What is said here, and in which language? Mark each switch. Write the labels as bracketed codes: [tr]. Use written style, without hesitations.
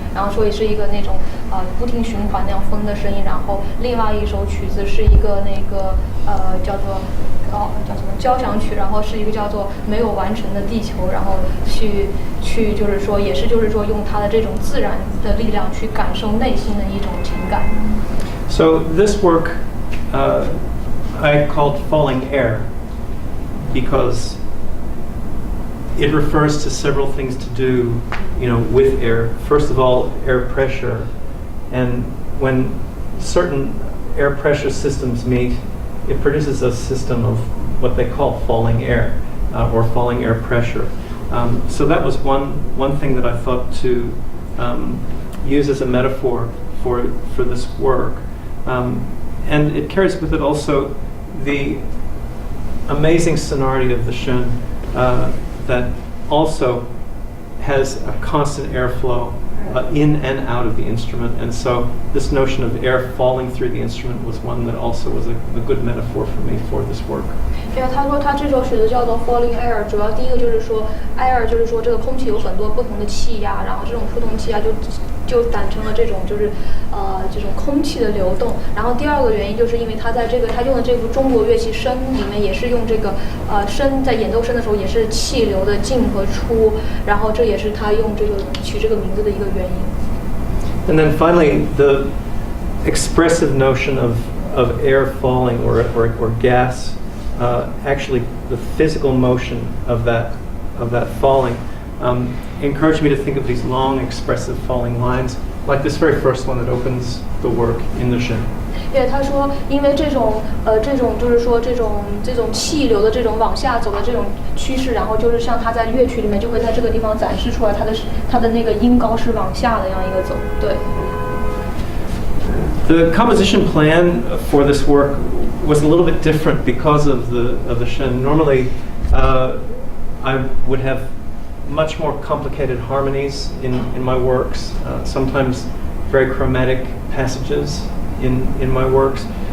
[zh] 然后所以是一个那种不停循环那样风的声音，然后另外一首曲子是一个那个叫什么交响曲，然后是一个叫做没有完成的地球，然后去就是说也是就是说用它的这种自然的力量去感受内心的一种情感。 [en] So this work I called Falling Air because it refers to several things to do, with air. First of all, air pressure, and when certain air pressure systems meet, it produces a system of what they call falling air, or falling air pressure. So that was one thing that I thought to use as a metaphor for this work, and it carries with it also the amazing sonority of the Shun. That also has a constant airflow in and out of the instrument, and so this notion of air falling through the instrument was one that also was a good metaphor for me for this work. [zh] 因为他说他这首曲子叫做 Falling Air， 主要第一个就是说 air 就是说这个空气有很多不同的气压，然后这种不同气压就产生了这种就是这种空气的流动。然后第二个原因就是因为他在他用的这部中国乐器笙里面也是用这个笙在演奏笙的时候也是气流的进和出，然后这也是他用这个取这个名字的一个原因。 [en] And then finally, the expressive notion of air falling or gas, actually the physical motion of that falling, encouraged me to think of these long, expressive falling lines, like this very first one that opens the work in the Shin. [zh] 因为他说，因为这种就是说这种气流的这种往下走的这种趋势，然后就是像他在乐曲里面就会在这个地方展示出来，他的那个音高是往下的这样一个走，对。 [en] The composition plan for this work was a little bit different because of the Shin. Normally, I would have much more complicated harmonies in my works, sometimes very chromatic passages in my works.